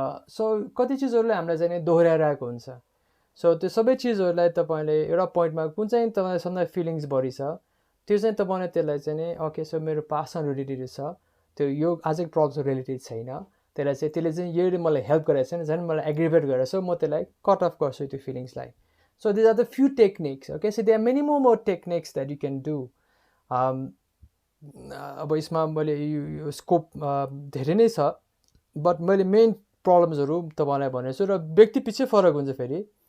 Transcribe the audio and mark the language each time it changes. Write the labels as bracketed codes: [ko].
[ne] So कति चिजहरूले हामीलाई चाहिँ दोहोऱ्याइरहेको हुन्छ। सो त्यो सबै चिजहरूलाई तपाईँले एउटा पोइन्टमा कुन चाहिँ तपाईँलाई सधैँ फिलिङ्स बढी छ, त्यो चाहिँ तपाईँले त्यसलाई चाहिँ ओके, सो मेरो पास्टसँग रिलेटेड छ, त्यो यो आजको प्रब्लमसँग रिलेटेड छैन, त्यसले चाहिँ यो मलाई हेल्प गरेको छैन, झन् मलाई एग्रिभेट गरेर, सो म त्यसलाई कट अफ गर्छु त्यो फिलिङ्सलाई। [en] So these are the few techniques, okay. So they are many more techniques that you can do. [ne] अब यसमा मैले यो स्कोप धेरै नै छ, बट मैले मेन प्रब्लम्सहरू तपाईँलाई भनेको छु, र व्यक्ति पछि फरक हुन्छ फेरि।